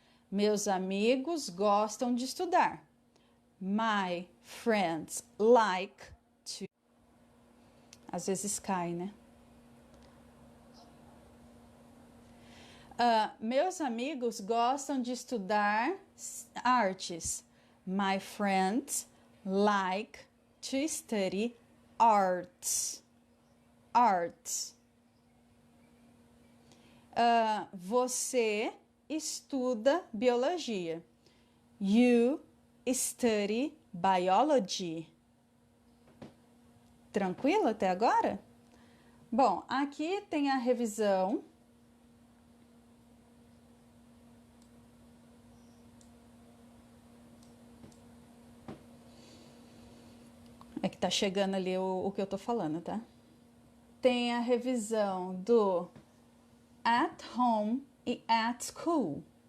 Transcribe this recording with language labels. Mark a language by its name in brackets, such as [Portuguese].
[Portuguese] Meus amigos gostam de estudar. [English] My friends like to. [Portuguese] Às vezes cai, né? Meus amigos gostam de estudar artes. [English] My friends like to study arts. Arts. [Portuguese] Você estuda biologia. [English] You study biology. [Portuguese] Tranquilo até agora? Bom, aqui tem a revisão. É que tá chegando ali o que eu tô falando, tá? Tem a revisão do at home e at school.